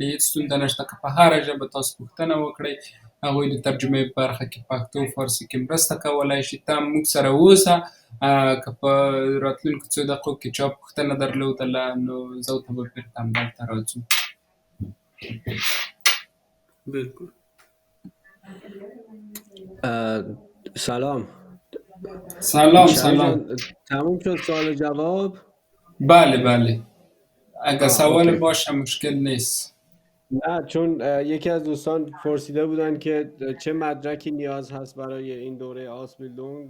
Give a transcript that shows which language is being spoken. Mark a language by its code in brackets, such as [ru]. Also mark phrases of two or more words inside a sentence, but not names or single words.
[ps] هېڅ ستونزه نشته که په هره ژبه تاسو پوښتنه وکړئ، هغوی د ترجمې په برخه کې پښتو فارسي کې مرسته کولی شي. ته موږ سره اوسه، که په راتلونکو څو دقیقو کې چا پوښتنه درلودله نو زه ورته به بېرته همدلته راځو. بالکل. سلام. سلام. [fa] تموم شد سوال و جواب؟ بله اگه سوال باشه مشکل نیست. نه، چون یکی از دوستان پرسیده بودن که چه مدرکی نیاز هست برای این دوره آسبیلدونگ.